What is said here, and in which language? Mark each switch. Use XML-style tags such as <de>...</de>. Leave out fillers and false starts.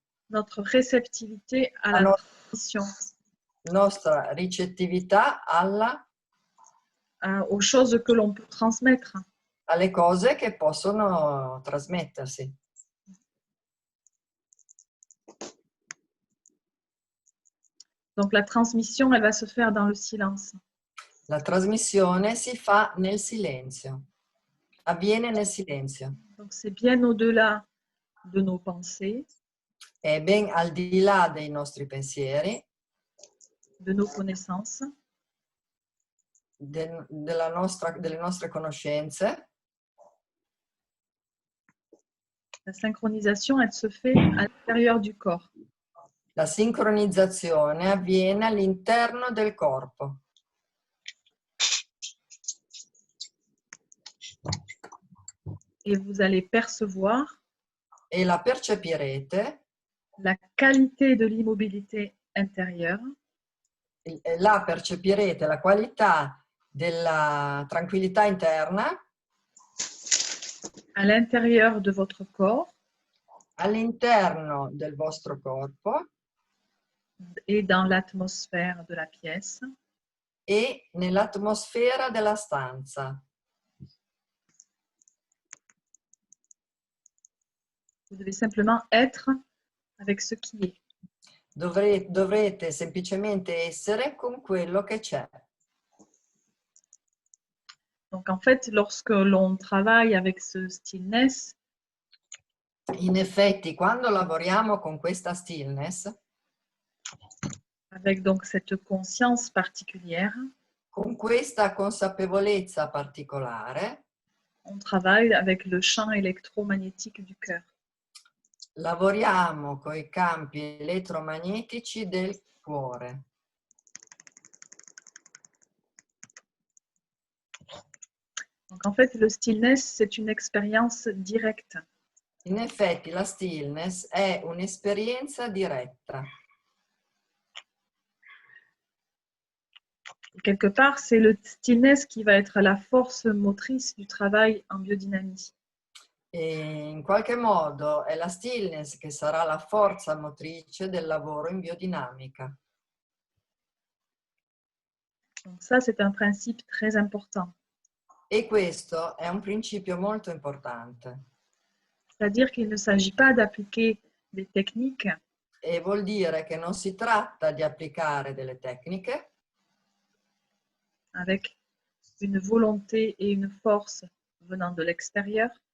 <fr>Notre réceptivité à la transmission,</fr> <it>nostra ricettività</it> <fr>aux choses que l'on peut transmettre.</fr> <it>alle cose che possono trasmettersi.</it> <fr>Donc la transmission, elle va se faire dans le silence.</fr> <it>La trasmissione si fa nel silenzio, avviene nel silenzio.</it> <fr>Donc c'est bien au-delà de nos pensées,</fr> <it>È ben al di là dei nostri pensieri,</it> <fr>de nos connaissances.</fr> <it>delle nostre conoscenze.</it> <fr>La synchronisation, elle se fait à l'intérieur du corps.</fr> <it>La sincronizzazione avviene all'interno del corpo.</it> <fr>Et vous allez percevoir</fr> <it>E la percepirete,</it> <fr>la qualité de l'immobilité intérieure</fr> <it>la percepirete la qualità della tranquillità interna</it> <fr>à l'intérieur de votre corps</fr> <it>all'interno del vostro corpo</it> <fr>et dans l'atmosphère de la pièce.</fr> <it>e nell'atmosfera della stanza.</it> <fr>Vous devez simplement être avec ce qui est.</fr> <it>Dovrete semplicemente essere con quello che c'è.</it> <fr>Donc en fait, lorsque l'on travaille avec ce stillness,</fr> <it>In effetti, quando lavoriamo con questa stillness,</it> <fr>avec donc cette conscience particulière,</fr> <it>con questa consapevolezza particolare,</it> <fr>on travaille avec le champ électromagnétique du cœur.</fr> <it>lavoriamo con i campi elettromagnetici del cuore.</it> <fr>Donc en fait, le stillness, c'est une expérience directe.</fr> <it>In effetti la stillness è un'esperienza diretta.</it> <fr>Et quelque part, c'est le stillness qui va être la force motrice du travail en biodynamie.</fr> <it>E in qualche modo è la stillness che sarà la forza motrice del lavoro in biodinamica.</it> <fr>Donc ça, c'est un principe très important.</fr> <it>E questo è un principio molto importante.</it> <fr>C'est-à-dire qu'il ne s'agit pas d'appliquer des techniques</fr> <it>E vuol dire che non si tratta di applicare delle tecniche</it> <fr>avec une volonté et une force venant de l'extérieur,</fr>